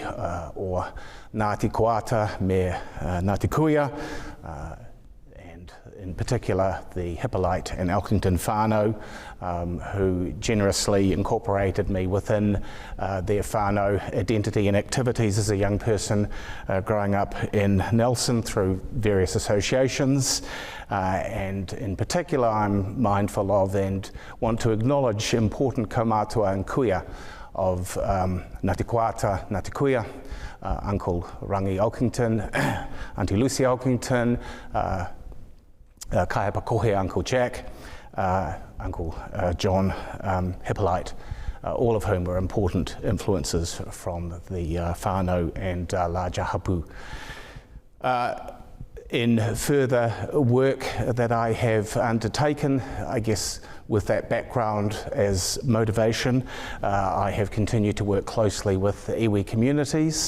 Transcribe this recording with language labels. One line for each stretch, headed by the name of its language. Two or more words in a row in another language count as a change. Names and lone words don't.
English: or Ngāti Koata me Ngāti Kuia, and in particular the Hippolyte and Elkington whānau, who generously incorporated me within their whānau identity and activities as a young person growing up in Nelson through various associations. And in particular I'm mindful of and want to acknowledge important kaumātua and kuia of Ngāti Koata, Ngāti Kuia, Uncle Rangi Elkington, Auntie Lucy Elkington, Kaiapa Kohe, Uncle Jack, Uncle John Hippolyte, all of whom were important influences from the whānau and larger hapu. In further work that I have undertaken, I guess with that background as motivation, I have continued to work closely with the iwi communities.